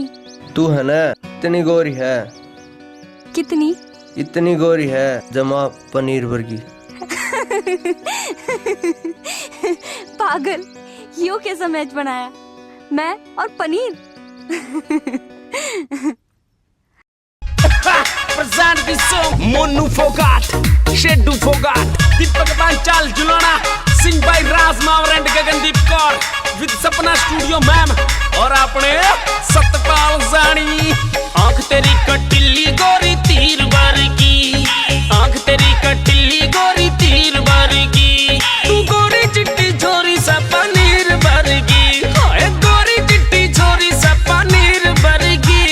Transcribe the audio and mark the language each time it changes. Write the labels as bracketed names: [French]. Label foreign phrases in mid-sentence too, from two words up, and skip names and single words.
[Haryanvi] तू है ना इतनी गोरी है कितनी इतनी गोरी है जमा पनीर वर्गी पागल यो कैसा मैच बनाया मैं और पनीर [English] present this song Monu Fogat, Shedu Fogat, Deepak Banchal Julana, sing by Raz Mawar and Gagandeep Kaur with Sapna Studio Ma'am [Haryanvi] और अपने सतपाल जानी आँख तेरी कटिली गोरी तीर वर्गी आँख तेरी कटिली गोरी तीर वर्गी तू गोरी चिट्टी छोरी सा पनीर वर्गी हाय गोरी चिट्टी छोरी सा पनीर वर्गी